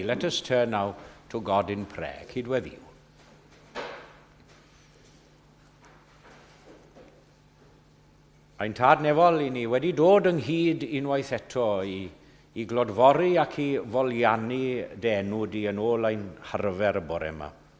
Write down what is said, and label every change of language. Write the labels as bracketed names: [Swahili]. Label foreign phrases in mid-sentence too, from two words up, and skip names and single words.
[English] Let us turn now to God in prayer. [Welsh] Cydweddiw. Ein tad nefol i ni wedi dod ynghyd unwaith eto i glodfori ac i foliannu denw di yn ôl ein harfer y bore yma.